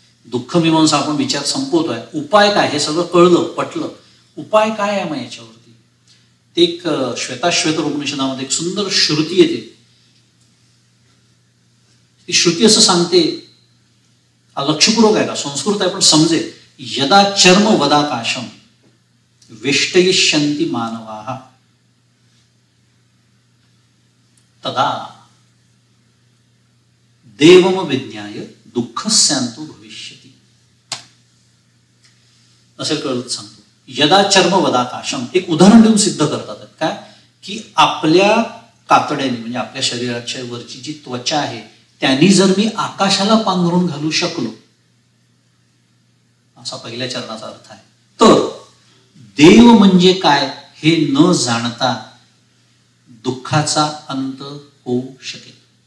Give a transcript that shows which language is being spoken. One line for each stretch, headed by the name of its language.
Marathi: दुःख मीमांसा आपण विचार संपवतोय. उपाय काय? हे सगळं कळलं पटलं. उपाय काय आहे मग याच्यावरती? ते एक श्वेताश्वेतर उपनिषदामध्ये एक सुंदर श्रुती येते. ती श्रुती असं सांगते, लक्षपूर्वक आहे का, संस्कृत आहे पण समजेल.
Sanskrit: यदा चर्म वदाकाशम वेष्टयिष्यन्ति मानवाः तदा देवम विज्ञाय दुःखस्यांतो भविष्यति.
Marathi: असे कळत सांगतो.
Sanskrit: यदा चर्म वदाकाशम
Marathi: एक उदाहरण देऊन सिद्ध करतात. काय? की आपल्या कातड्याने म्हणजे आपल्या शरीराच्या वरची जी त्वचा आहे त्यांनी जर मी आकाशाला पांघरून घालू शकलो, असा पहिल्या चरणाचा अर्थ आहे, तर देव म्हणजे काय हे न जाणता दुःखाचा अंत होऊ शकेल.